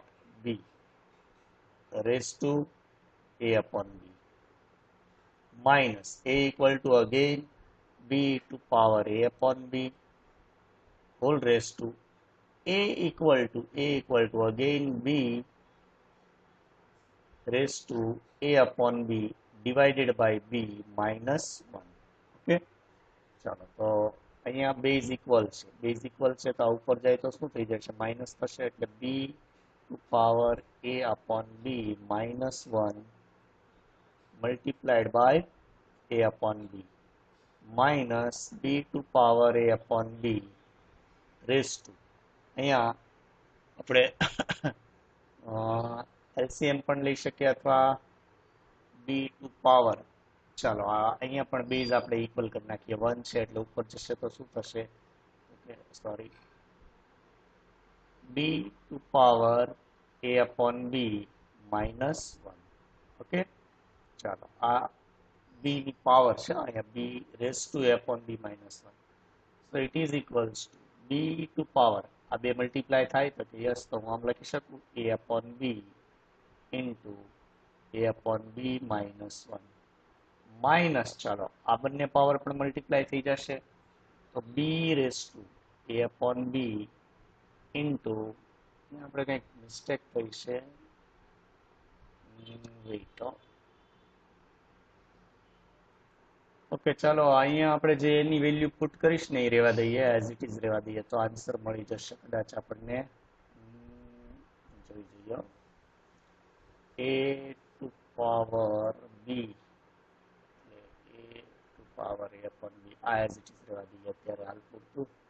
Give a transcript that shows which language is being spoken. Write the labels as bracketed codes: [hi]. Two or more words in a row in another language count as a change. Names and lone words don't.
[en] B raised to a upon b minus a equal to again b to power a upon b whole raised to a equal to again b raised to a upon b divided by b minus 1. [gu] ઓકે ચાલો તો અહીંયા [en] base equal [gu] છે તો આ ઉપર જાય તો શું થઈ જશે? માઇનસ થશે એટલે [en] b to power a upon b minus 1 multiplied by a upon b minus b to power a upon b raised to, [gu] અહીંયા આપણે એલસીએમ પણ લઈ શકીએ અથવા [en] b to power, [gu] ચાલો અહીંયા પણ બેઝ આપણે ઇક્વલ કરી નાખીએ, 1 છે એટલે ઉપર જશે તો શું થશે? [en] okay sorry, b to power a upon b minus 1. [gu] ઓકે ચાલો આ b ની પાવર છે, અહીંયા [en] b raised to a upon b minus 1. so it is equals to b to power, [gu] આ બે મલ્ટીપ્લાય થાય તો કે યસ, તો હું આમ લખી શકું [en] a upon b into a upon b minus 1 [gu] માઇનસ, ચાલો આ બંને પાવર પણ મલ્ટીપ્લાય થઈ જશે તો [en] b raised to a upon b into, [gu] આપણે કંઈક મિસ્ટેક થઈ છે, વેઇટ, ઓકે ચાલો અહીંયા આપણે જે એની [en] value put [gu] કરીશ ને એ રહેવા દઈએ, [en] as it is [gu] રહેવા દઈએ તો આન્સર મળી જશે કદાચ આપણને. જોઈ જઈએ [en] a to power b [gu] એટલે [en] a to power a upon b, [gu] આ [en] as it is [gu] રહેવા દઈએ અત્યારે હાલ પૂરતું.